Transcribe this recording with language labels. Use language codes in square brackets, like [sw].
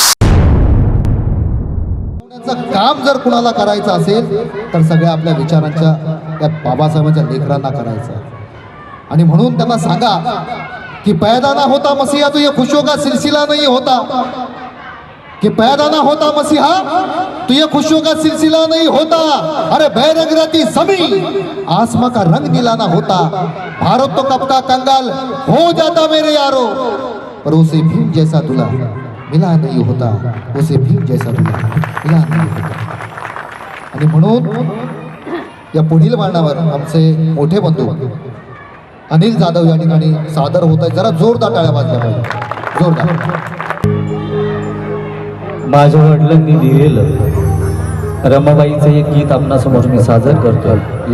[mr] काम जर कुणाला करायचं असेल तर सगळ्या आपल्या विचारांच्या त्या बाबासाहेबांच्या लेकरांना करायचं आणि म्हणून त्यांना सांगा कि [hi] पैदा ना होता मसीहा तो ये खुशियों का सिलसिला नहीं होता कि पैदा ना होता मसीहा तो ये खुशियों का सिलसिला नहीं होता। अरे बैरंग रहती जमीन आसमां का रंग नीला ना होता। भारत तो कब का कंगाल हो जाता मेरे यारो पर उसे भीम जैसा दूल्हा मिला नहीं होता, उसे भीम जैसा दूल्हा मिला नहीं होता। [mr] आणि म्हणून या पुढील मांडावर आमचे मोठे बंधू अनिल जाधव या ठिकाणी सादर होत आहे। जरा जोरदार टाळ्या वाजल्या पाहिजे, जोरदार। माझ्या वडिलांनी लिहिलेलं रमाबाईचं एक गीत आपणासमोर मी सादर करतोय।